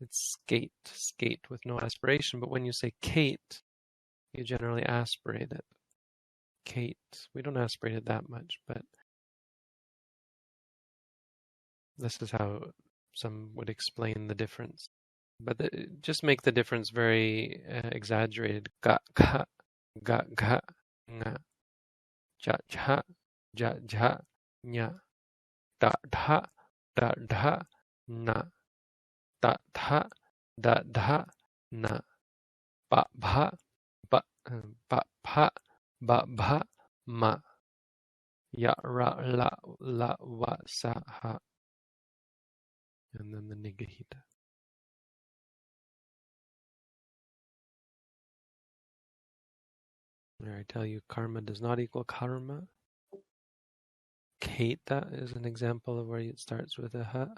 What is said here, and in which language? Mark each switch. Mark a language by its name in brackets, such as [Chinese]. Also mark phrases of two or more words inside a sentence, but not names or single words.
[English] It's skate with no aspiration. But when you say Kate, you generally aspirate it. Kate. We don't aspirate it that much, but this is how some would explain the difference. But just make the difference very exaggerated. Ga, ga, ga, ga, nga. Ja, ja, ja, ja, nya. Da, da, na. Da, da, na. Ba, ba, ba, ba, ma. Ya, ra, la, wa, sa, ha. And then the Nigahita. There I tell you, karma does not equal karma. Keita is an example of where it starts with a ha.